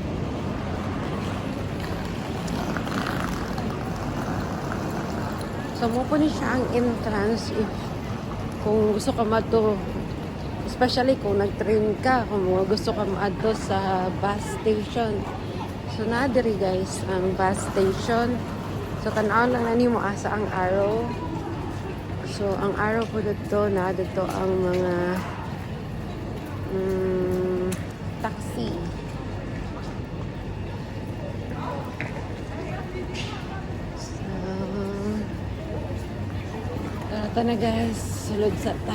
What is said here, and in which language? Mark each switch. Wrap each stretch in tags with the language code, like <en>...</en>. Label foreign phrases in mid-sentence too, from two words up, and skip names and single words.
<ceb>So, mo po ni siya ang entrance if kung gusto ka madto, especially kung nag-train ka, kung gusto ka maadto sa</ceb> <en>bus station.</en> <ceb>So, na diri guys ang</ceb> <en>bus station.</en> <ceb>So, tanaw lang na nimo asa ang arrow. So,</ceb> <tl>ang arrow po dito na dito ang mga taxi. Ito na guys,</tl> <ceb>sulod sa ta.</ceb>